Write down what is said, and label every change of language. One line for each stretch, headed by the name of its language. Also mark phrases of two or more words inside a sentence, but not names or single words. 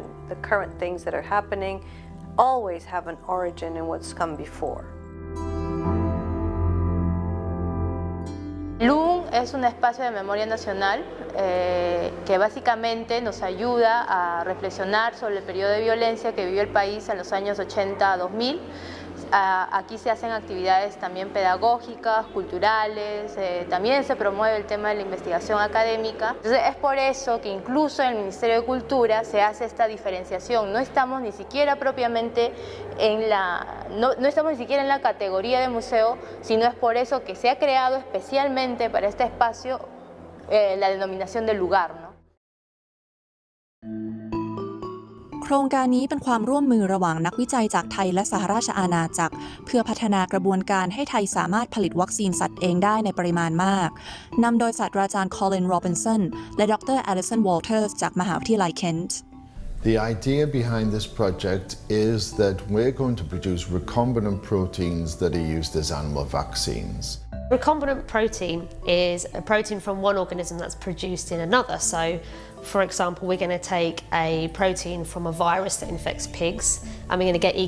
English: The current things that are happening always have an origin in what's come before.
Spanish: LUN es un espacio de memoria nacional que básicamente nos ayuda a reflexionar sobre el periodo de violencia que vivió el país en los años 80 a 2000. Aquí se hacen actividades también pedagógicas, culturales, también se promueve el tema de la investigación académica. Entonces es por eso que incluso en el Ministerio de Cultura se hace esta diferenciación. No estamos ni siquiera propiamente no estamos ni siquiera en la categoría de museo, sino es por eso que se ha creado especialmente para este espacio la denominación del lugar, ¿no?
Thai: โครงการนี้เป็นความร่วมมือระหว่างนักวิจัยจากไทยและสหราชอาณาจักรเพื่อพัฒนากระบวนการให้ไทยสามารถผลิตวัคซีนสัตว์เองได้ในปริมาณมากนำโดยศาสตราจารย์คอลิน โรบินสันและดร. แอลิสัน วอลเทอร์สจากมหาวิทยาลัยเคนต์
English: The idea behind this project is that we're going to produce recombinant proteins that are used as animal vaccines. Recombinant protein is a protein from one organism that's produced in another. So, for example, we're going to take a protein from a virus that infects pigs and we're going to get E.